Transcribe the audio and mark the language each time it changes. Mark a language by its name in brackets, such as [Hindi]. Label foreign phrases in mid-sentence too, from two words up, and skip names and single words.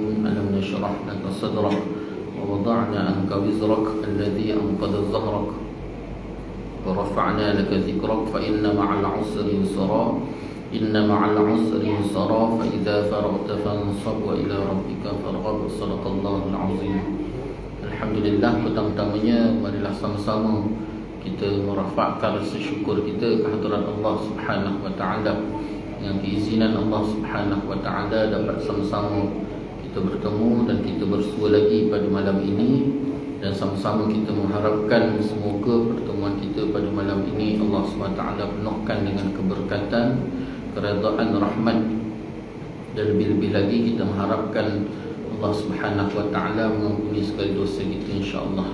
[Arabic] ألم نشرح لك صدرك ووضعنا عنك وزرك الذي أنقض ظهرك ورفعنا لك ذكرك فإن مع العسر يسرا إن مع العسر يسرا فإذا فرغت فانصب وإلى ربك فارغب. صدق الله العظيم. Alhamdulillah, [Malay] pertama-tamanya marilah sama-sama kita merafakkan rasa syukur kita ke hadirat [Arabic] الله سبحانه وتعالى. [Malay] Dengan keizinan [Arabic] الله سبحانه وتعالى [Malay] dapat sama-sama kita bertemu dan kita bersua lagi pada malam ini, dan sama-sama kita mengharapkan semoga pertemuan kita pada malam ini [Arabic] الله سبحانه وتعالى [Malay] penuhkan dengan keberkatan, keredaan, rahmat, dan lebih-lebih lagi kita mengharapkan [Arabic] الله سبحانه وتعالى [Malay] mengampuni segala dosa kita [Arabic] إن شاء الله.